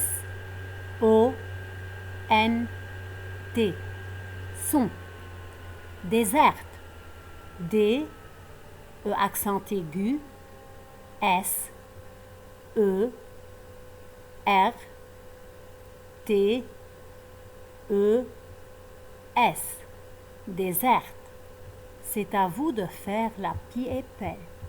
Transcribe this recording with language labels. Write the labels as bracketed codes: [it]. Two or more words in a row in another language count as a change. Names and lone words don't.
[fr] O. N. T. Son. Déserte. D. E accent aigu. S. E. R. T. E. S. Déserte. C'est à vous de faire la pied-pelle.